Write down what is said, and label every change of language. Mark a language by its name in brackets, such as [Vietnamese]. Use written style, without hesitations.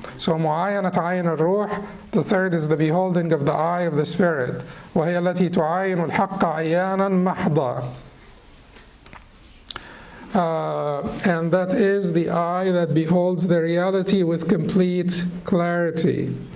[English] So mu'ayanat ayn al-ruh, the third is the beholding of the eye of the spirit. [Arabic] وهي التي تعاين الحق عيانا محضا. [English] And that is the eye that beholds the reality with complete clarity.